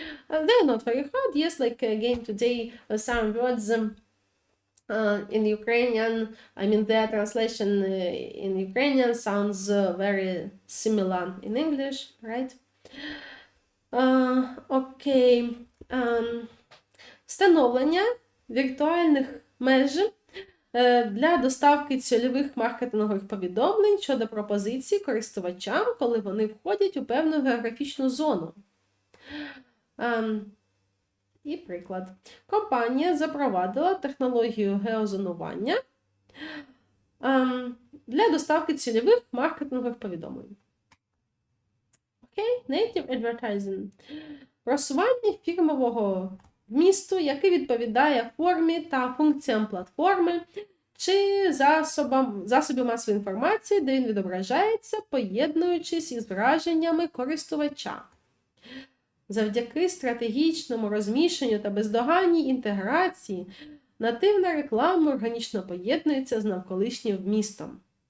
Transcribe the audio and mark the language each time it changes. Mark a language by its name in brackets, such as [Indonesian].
[English] They're not very hard. Yes, like again today, some words in Ukrainian, I mean their translation in Ukrainian sounds very similar in English, right? Okay. [Ukrainian] Встановлення віртуальних меж для доставки цільових маркетингових повідомлень щодо пропозицій користувачам, коли вони входять у певну географічну зону. І приклад. Компанія запровадила технологію геозонування для доставки цільових маркетингових повідомлень. Окей, native advertising. Просування фірмового вмісту, який відповідає формі та функціям платформи чи засобів масової інформації, де він відображається, поєднуючись із враженнями користувача. Завдяки стратегічному розміщенню та бездоганній інтеграції нативна реклама органічно поєднується з навколишнім вмістом.